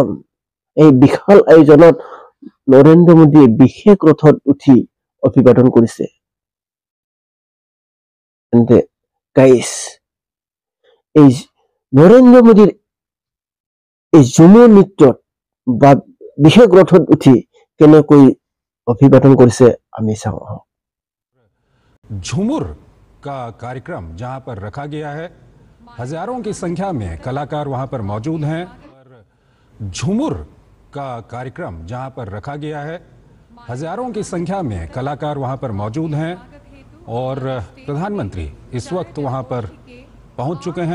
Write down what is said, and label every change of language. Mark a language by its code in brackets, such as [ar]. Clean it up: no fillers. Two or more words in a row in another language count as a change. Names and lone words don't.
[as] এই বিশাল আয়োজনত নৰেন্দ্ৰ মোদীয়ে বিশেষ ৰথত উঠি অভিবাদন কৰিছে। গাইজ, এই নৰেন্দ্ৰ মোদীৰ এই ঝুমুৰ নৃত্যত বা বিশেষ ৰথত উঠি কেনেকৈ অভিবাদন কৰিছে আমি চাওঁ। [hi] झूमर का कार्यक्रम जहां पर रखा गया है, हजारों की संख्या में कलाकार वहां पर मौजूद हैं। झूमर का कार्यक्रम जहां पर रखा गया है, हजारों की संख्या में कलाकार वहां पर मौजूद हैं और प्रधानमंत्री इस वक्त वहां पर पहुंच चुके हैं।